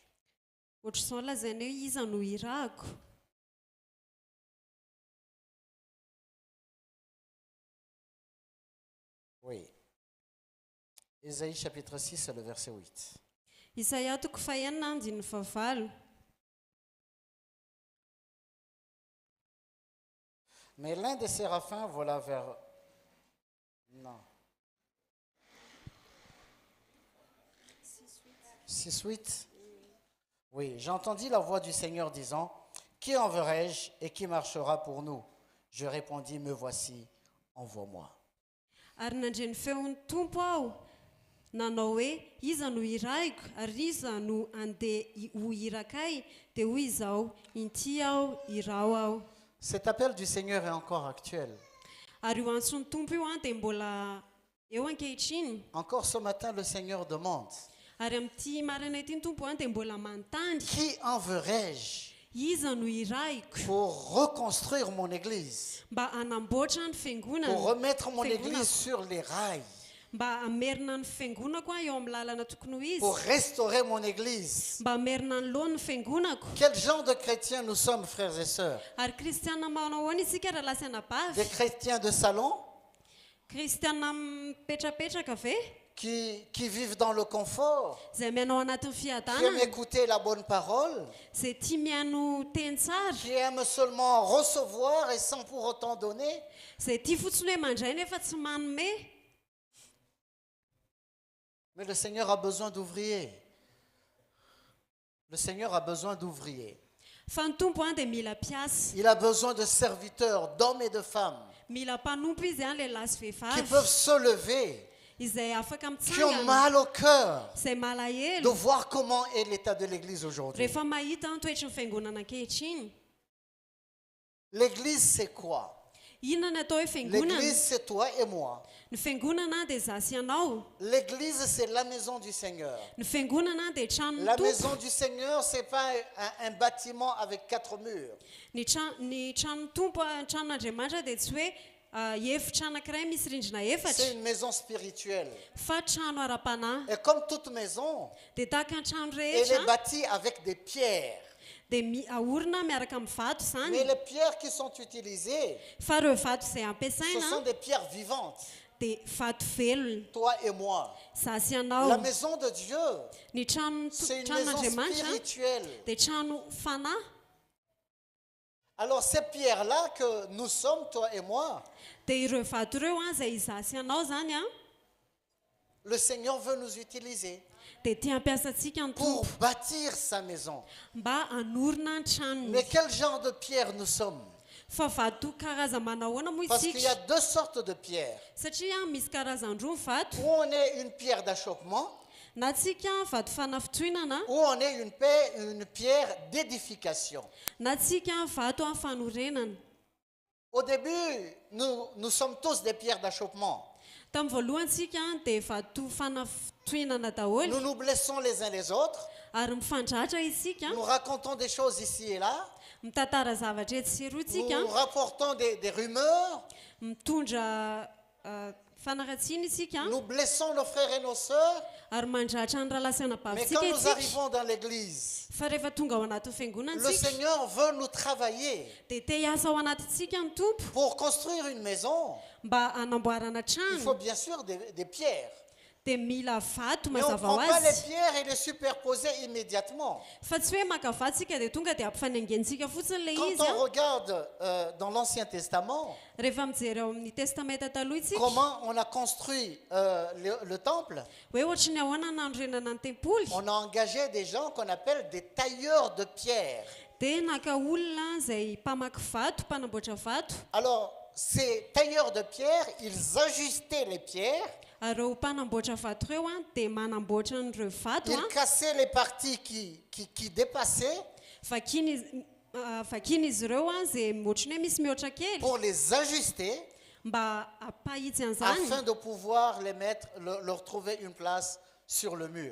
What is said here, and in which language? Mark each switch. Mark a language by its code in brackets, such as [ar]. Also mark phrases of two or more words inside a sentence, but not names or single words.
[mg] ohatr'izao lazainy hoe iza no irako [fr] Oui. Ésaïe chapitre 6, c'est le verset 8. [mg] isaia toko fahenina andin'ny favalo [fr] Mais l'un des séraphins vola vers... Non. 6-8. Oui, j'entendis la voix du Seigneur disant, qui enverrai-je et qui marchera pour nous? Je répondis, me voici, envoie-moi. [mg] Ary nandreny feon'ny tompo aho nanao hoe iza no iraiko ary iza no andeha ho irakay dia hoy izao inty aho irao aho. [fr] Cet appel du Seigneur est encore actuel. [mg] Ary io antson'ny tompo io dia mbola eo ankehitriny. [fr] Encore ce matin, le Seigneur demande, [mg] Ary amin'ity maraina ity ny tompo dia mbola manontany [fr] qui enverrai-je [mg] iza no iraiko [fr] pour reconstruire mon église, [mg] mba hanamboatra ny [fr] pour [mg] fiangonana, [fr] remettre mon église sur les rails, [mg] mba hamerina ny fiangonako eo amin'ny lalana tokony ho izy, [fr] pour restaurer mon église. [mg] mba hamerina ny loha ny fiangonako. [fr] Quel genre de chrétiens nous sommes, frères et sœurs? [mg] Ary kristiana manao ahoana isika raha lasa [fr] Des [mg] anabavy? [fr] chrétiens de salon [mg] Kristiana mipetrapetraka ve? [fr] qui vivent dans le confort, [mg] Izay mianao anatin'ny [fr] qui aiment [mg] fiadanana, [fr] écouter la bonne parole, [mg] izay tia miano teny tsara, [fr] qui aiment seulement recevoir et sans pour autant donner. [mg] izay tia fotsiny hoe mandray nefa tsy manome. [fr] Mais le Seigneur a besoin d'ouvriers. Le Seigneur a besoin d'ouvriers. [mg] Fa ny tompo dia mila mpiasa, [fr] Il a besoin de serviteurs, d'hommes et de femmes, [mg] mila mpanompo izy lehilahy sy [fr] qui [mg] vehivavy, [fr] peuvent se lever, [mg] izay afaka [fr] qui ont [mg] mitsangana, [fr] mal au cœur [mg] izay [fr] de [mg] malahelo [fr] voir comment est l'état de l'Église aujourd'hui. [mg] rehefa mahita ny toetry ny fiangonana ankehitriny. [fr] L'Église, c'est quoi? [mg] Inona ny atao hoe fiangonana? [fr] L'Église, c'est toi et moi. [mg] Ny fiangonana dia za sy ianao. [fr] L'Église, c'est la maison du Seigneur. [mg] Ny fiangonana dia tranon'ny [fr] La [mg] tompo. [fr] maison du Seigneur, ce n'est pas un bâtiment avec 4 murs. [mg] Ny tranon'ny tompo, tranon'Andriamanitra dia tsy hoe efitra anankiray misy rindrina [fr] C'est [mg] efatra, [fr] une maison spirituelle. [mg] fa trano ara-panahy. [fr] Et comme toute maison, [mg] Dia tahaka ny trano [fr] elle est [mg] rehetra [fr] bâtie avec des pierres. [mg] dia ahorona miaraka amin'ny vato [fr] Mais [mg] izany. [fr] les pierres qui sont utilisées, [mg] Fa ireo vato izay [fr] ce sont [mg] ampiasaina [fr] des pierres vivantes. [mg] dia vato velona. [fr] Toi et moi. [mg] Za sy [fr] La [mg] ianao. [fr] maison de Dieu, [mg] Ny [fr] c'est une maison [mg] tranon'Andriamanitra [fr] spirituelle. [mg] dia trano fanahy. [fr] Alors ces pierres-là que nous sommes, toi et moi, [mg] Dia ireo vato ireo izay za sy ianao zany [fr] le Seigneur veut nous utiliser [mg] dia tia ampiasantsika ny [fr] pour [mg] tompo [fr] bâtir sa maison. [mg] mba hanorina ny tranony. [fr] Mais quel genre de pierre nous sommes? [mg] Fa vato karazana manahoana moa [fr] Parce qu'il y [mg] isika? [fr] a deux sortes de pierres. [mg] Satria misy karazany roa ny vato. [fr] Ou on est une pierre d'achoppement, [mg] Na tsika vato fanafitohinana, [fr] ou on est une pierre d'édification. [mg] na tsika vato fanorenana. [fr] Au début, nous sommes tous des pierres d'achoppement. [mg] Tamin'ny voalohantsika dia vato fanafitohinana daholo [fr] Nous nous blessons les uns les autres. [mg] ary mifandratra isika, [fr] Nous racontons des choses ici et là. [mg] mitantara zavatra etsy sy eroa tsika, [fr] Nous rapportons des rumeurs. [mg] mitondra fanaratsiana isika [fr] Nous blessons nos frères et nos sœurs. [mg] ary mandratra ny rahalasy [fr] Mais [mg] anabavitsika [fr] quand nous [mg] isika. [fr] arrivons dans l'église, [mg] Fa rehefa tonga ao anatin'ny [fr] le [mg] fiangonantsika [fr] Seigneur veut nous travailler [mg] dia te hiasa ao anatintsika ny tompo [fr] pour construire une maison. [mg] mba hanamboarana [fr] Il faut [mg] trano. [fr] bien sûr des pierres. [mg] Dia mila vato [fr] Mais on ne [mg] mazava [fr] prend [mg] ho [fr] pas les [mg] azy. [fr] pierres et les superposer immédiatement. [mg] Fa tsy hoe maka vato tsika dia tonga dia ampifanaingentsika fotsiny le [fr] Quand [mg] izy [fr] on regarde dans l'Ancien Testament, [mg] rehefa mijery ao amin'ny testamenta taloha isika [fr] comment on a construit le temple, [mg] hoe ohatry ny ahoana nandrenana ny tempoly [fr] on a engagé des gens qu'on appelle des tailleurs de pierre. [mg] dia naka olona izay mpamaky vato, mpanamboatra vato. [fr] Alors, ces tailleurs de pierre, ils ajustaient les pierres, [mg] Ary ireo mpanamboatra vato ireo dia manamboatra n'ireo vato [fr] ils cassaient les parties qui dépassaient [mg] vakina izy ireo izay ohatrany hoe misy mihoatra kely [fr] pour les ajuster [mg] mba apahitsy an'izany, [fr] afin de pouvoir les mettre, leur trouver une place sur le mur.